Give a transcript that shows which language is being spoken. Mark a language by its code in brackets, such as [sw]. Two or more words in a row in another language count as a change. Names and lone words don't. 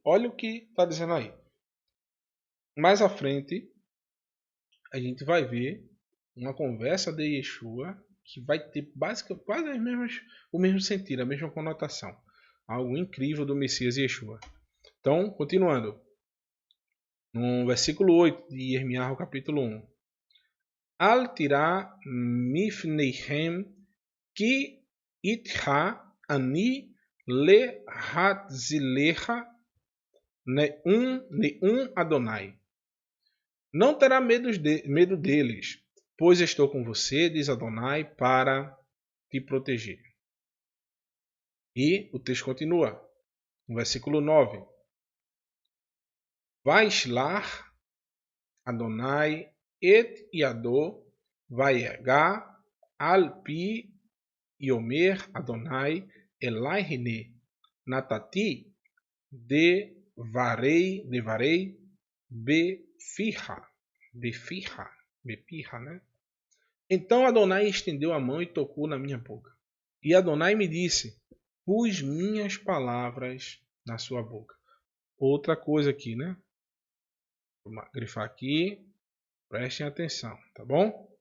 [pt] Olha o que está dizendo aí. Mais à frente, a gente vai ver uma conversa de Yeshua que vai ter basicamente quase o mesmo sentido, a mesma conotação. Algo incrível do Messias Yeshua. Então, continuando. No versículo 8 de Irmiarro, capítulo 1. [he] אל תירא מפניהם כי אתך אני להצלך נאם אדני. [pt] Não terá medo deles, pois estou com você, diz Adonai, para te proteger. E o texto continua, no versículo 9. [he] וישלח אדני את ידו ויגע על פי ויאמר אדני אלי הנה נתתי דברי בפיך, [pt] né? Então Adonai estendeu a mão e tocou na minha boca. E Adonai me disse: pus minhas palavras na sua boca. Outra coisa aqui, né? Vou grifar aqui. Prestem atenção, tá bom?